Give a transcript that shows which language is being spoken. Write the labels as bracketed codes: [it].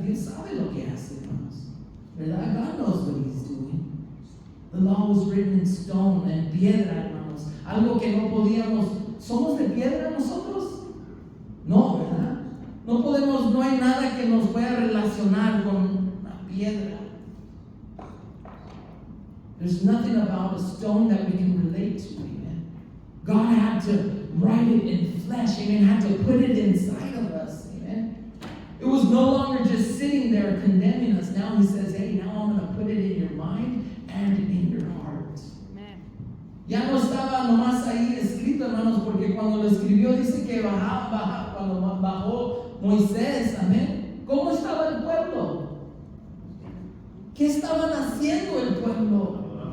[es] Dios sabe lo que hace, hermanos, ¿verdad? [en] God knows what he's doing. The law was written in stone, [es] en piedra, hermanos. Algo que no podíamos. ¿Somos de piedra nosotros? No, ¿verdad? No hay nada que nos pueda relacionar con la piedra. [en] There's nothing about a stone that we can relate to, amen. God had to write it in flesh, amen, had to put it inside of us, amen. It was no longer just sitting there condemning us. Now he says, hey, now I'm going to put it in your mind and in your heart. [es] Amén. Ya no estaba nomás ahí escrito, hermanos, porque cuando lo escribió dice que cuando bajó Moisés, amén. ¿Cómo estaba el pueblo? ¿Qué estaban haciendo el pueblo?